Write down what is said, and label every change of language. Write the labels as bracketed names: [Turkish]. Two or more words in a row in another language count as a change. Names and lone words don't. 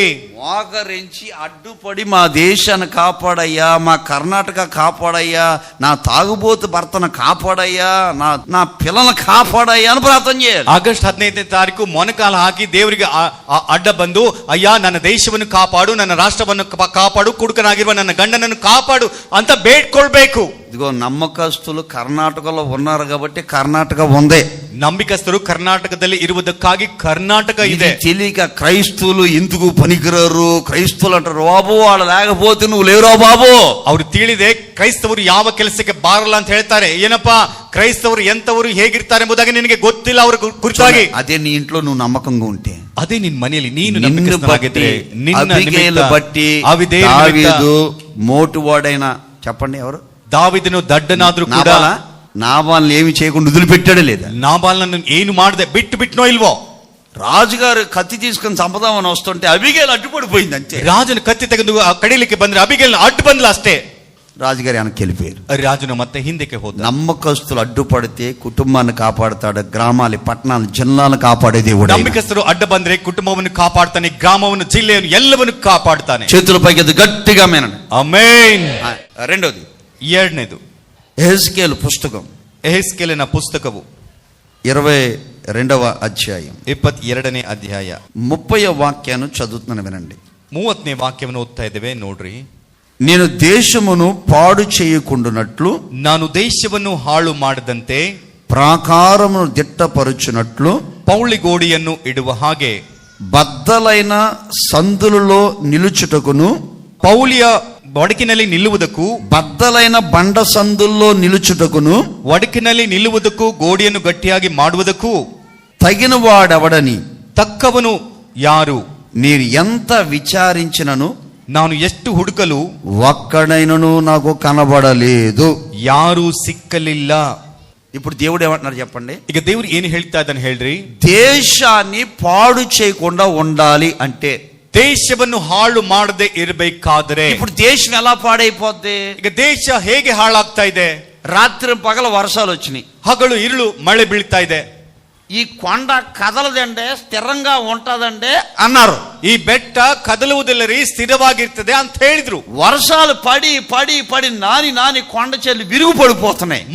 [Telugu] మోకరించి అడ్డుపడి మా దేశాన్ని కాపాడయ్యా, మా కర్ణాటక కాపాడయ్యా, నా తాగుబోతు భర్తను కాపాడయ్యా, నా పిల్లలను కాపాడయ్యా అని ప్రార్థన చేయాలి. [Kannada] ಆಗಸ್ಟ್ 15ನೇ ತಾರೀಕು ಮೊನಕಾಲ ಹಾಕಿ ದೇವರಿಗೆ ಅಡ್ಡ ಬಂದು ಅಯ್ಯ ನನ್ನ ದೇಶವನ್ನು ಕಾಪಾಡು, ನನ್ನ ರಾಷ್ಟ್ರವನ್ನು ಕಾಪಾಡು, ಕುಡುಕನಾಗಿರುವ ನನ್ನ ಗಂಡನನ್ನು ಕಾಪಾಡು ಅಂತ ಬೇಡ್ಕೊಳ್ಬೇಕು. [Telugu] ఇదిగో నమ్మకస్తులు కర్ణాటకలో ఉన్నారు కాబట్టి కర్ణాటక ఉంది. [Kannada] ನಂಬಿಕಸ್ತರು ಕರ್ನಾಟಕದಲ್ಲಿ ಇರುವುದಕ್ಕಾಗಿ ಕರ್ನಾಟಕ ಇದೆ. [Telugu] తెలియక క్రైస్తవులు ఎందుకు పనికిరారు, క్రైస్తవులు అంటారు బాబు వాళ్ళు లేకపోతే నువ్వు లేవురా బాబు. [Kannada] ಅವ್ರು ತಿಳಿದೆ ಕ್ರೈಸ್ತವರು ಯಾವ ಕೆಲಸಕ್ಕೆ ಬಾರಲ್ಲ ಅಂತ ಹೇಳ್ತಾರೆ. ಏನಪ್ಪಾ ಕ್ರೈಸ್ತವರು ಎಂತವರು ಹೇಗಿರ್ತಾರೆ ಎಂಬುದಾಗಿ ನಿನಗೆ ಗೊತ್ತಿಲ್ಲ ಅವರ ಕುರಿತಾಗಿ. [Telugu] అదే నీ ఇంట్లో నువ్వు నమ్మకంగా ఉంటే, [Kannada] ಅದೇ ನಿನ್ ಮನೆಯಲ್ಲಿ ನೀನು ನಂಬಿಕಸ್ಥನಾಗಿದ್ರೆ, [Telugu] అబిగైలు బట్టి దావీదు మోటువాడైన చెప్పండి ఎవరు? [Kannada] ದಾವೀದನು ದಡ್ಡನಾದ್ರೂ ಕೂಡ [Telugu] నాబాల్ని ఏమి చేయకుండా వదిలిపెట్టాడే లేదా? [Kannada] నాబాల్నನ್ನು ಏನು ಮಾಡದೆ ಬಿಟ್ನೋ ಇಲ್ವೋ? [Telugu] రాజుగారు కత్తి తీసుకుని చంపదామని వస్తుంటే అబిగైలు అడ్డుపడిపోయింది అంతే. [Kannada] ರಾಜನು ಕತ್ತಿ ತೆಗೆದು ಕಡಿಲಿಕ್ಕೆ ಬಂದ್ರೆ ಅಬಿಗೈಲ್ ಅಡ್ಡು ಬಂದ್ಲ ಅಷ್ಟೇ. [Telugu] రాజుగారు వెనక్కి వెళ్ళిపోయారు. [Kannada] రాజును ಮತ್ತೆ ಹಿಂದಕ್ಕೆ ಹೋದ. [Telugu] నమ్మకస్తులు అడ్డుపడితే కుటుంబాన్ని కాపాడుతాడు, గ్రామాలు పట్టణాలు జిల్లాలను కాపాడే దేవుడు. [Kannada] ನಂಬಿಕಸ್ತರು ಅಡ್ಡ ಬಂದ್ರೆ ಕುಟುಂಬವನ್ನು ಕಾಪಾಡ್ತಾನೆ, ಗ್ರಾಮವನ್ನು ಜಿಲ್ಲೆಯನ್ನು ಎಲ್ಲವನ್ನು ಕಾಪಾಡ್ತಾನೆ. [Telugu] చేతుల పైకి గట్టిగా మేనండి. [Kannada] ಆಮೆನ್. [Telugu] రెండోది, [Kannada] ಎರಡನೇದು [Telugu] యెహెజ్కేలు పుస్తకం, [Kannada] ಯೆಹೆಜ್ಕೇಲನ ಪುಸ್ತಕವು [Telugu] 22వ అధ్యాయం [Kannada] 22ನೇ ಅಧ್ಯಾಯ [Telugu] 30వ వాక్యాన్ని చదువుతున్నాను వినండి. [Kannada] 30ನೇ ವಾಕ್ಯವನ್ನು ಓದ್ತಾ ಇದ್ದೇವೆ ನೋಡ್ರಿ. [Telugu] నేను దేశమును పాడు చేయకుండునట్లు, [Kannada] ನಾನು ದೇಶವನ್ನು ಹಾಳು ಮಾಡದಂತೆ, [Telugu] ప్రాకారమును దిట్టపరుచునట్లు, [Kannada] ಪೌಳಿಗೋಡಿಯನ್ನು ಇಡುವ ಹಾಗೆ, [Telugu] బద్దలైన సందులలో నిలుచుటకును, [Kannada] ಪೌಳಿಯ ಒಡಕಿನಲ್ಲಿ ನಿಲ್ಲುವುದಕ್ಕೂ, [Telugu] బద్దలైన బండ సందుల్లో నిలుచుటకును, [Kannada] ಒಡಕಿನಲ್ಲಿ ನಿಲ್ಲುವುದಕ್ಕೂ, ಗೋಡೆಯನ್ನು ಗಟ್ಟಿಯಾಗಿ ಮಾಡುವುದಕ್ಕೂ [Telugu] తగిన వాడెవడని [Kannada] ತಕ್ಕವನು ಯಾರು? [Telugu] నేను ఎంత విచారించినను [Kannada] ನಾನು ಎಷ್ಟು ಹುಡುಕಲು [Telugu] ఒక్కడైనను నాకు కనబడలేదు. [Kannada] ಯಾರೂ ಸಿಕ್ಕಲಿಲ್ಲ. [Telugu] ఇప్పుడు దేవుడు ఏమంటున్నారు చెప్పండి? [Kannada] ಈಗ ದೇವ್ರು ಏನು ಹೇಳ್ತಾ ಇದ್ದಾನೆ ಹೇಳ್ರಿ? [Telugu] దేశాన్ని పాడు చేయకుండా ఉండాలి అంటే, [Kannada] ದೇಶವನ್ನು ಹಾಳು ಮಾಡದೆ ಇರಬೇಕಾದ್ರೆ. [Telugu] ఇప్పుడు దేశం ఎలా పాడైపోద్ది? [Kannada] ಈಗ ದೇಶ ಹೇಗೆ ಹಾಳಾಗ್ತಾ ಇದೆ? [Telugu] రాత్రి పగల వర్షాలు వచ్చినాయి, [Kannada] ಹಗಲು ಇರುಳು ಮಳೆ ಬೀಳ್ತಾ ಇದೆ. [Telugu] ఈ కొండ కదలదండే స్థిరంగా ఉంటదండే అన్నారు. [Kannada] ಈ ಬೆಟ್ಟ ಕದಲುವುದಿಲ್ಲ ರೀ, ಸ್ಥಿರವಾಗಿರ್ತದೆ ಅಂತ ಹೇಳಿದ್ರು. [Telugu] వర్షాలు పడి పడి పడి నాని కొండ చెల్లి విరుగు పడిపోతున్నాయి.